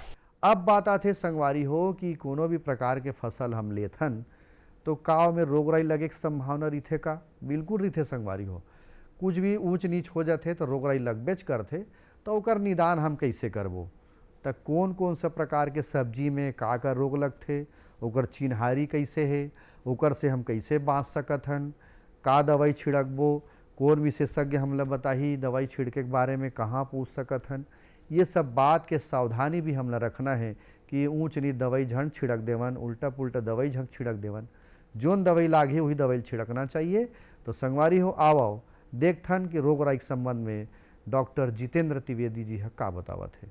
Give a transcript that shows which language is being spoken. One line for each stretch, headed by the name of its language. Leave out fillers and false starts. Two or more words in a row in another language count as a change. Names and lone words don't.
Chhattisgarhi: अब बात आते संगवारी हो कि कोनो भी प्रकार के फसल हम लेथन तो काव में रोगराई लगे के संभावना रही का? बिल्कुल रही संगवारी हो। कुछ भी ऊंच नीच हो जाते तो रोगराई लगबेच करते, तो ओकर निदान हम कैसे करबो? तो कौन कौन सा प्रकार के सब्जी में का रोग लगते, ओकर चिन्हारी कैसे है, ओकर से हम कैसे बाँच सकत हन, का दवाई छिड़कबो, कौन विशेषज्ञ हमला बताही दवाई छिड़के के बारे में, कहाँ पूछ सकत हन। ये सब बात के सावधानी भी हमला रखना है कि ऊंच नीच दवाई झंड छिड़क देवन, उल्टा पुल्टा दवाई झंड छिड़क देवन। जोन दवाई लागे वही दवाई छिड़कना चाहिए। तो संगवारी हो आओ देखथन कि रोगराई के संबंध में डॉक्टर जितेंद्र त्रिवेदी जी का बतावत है।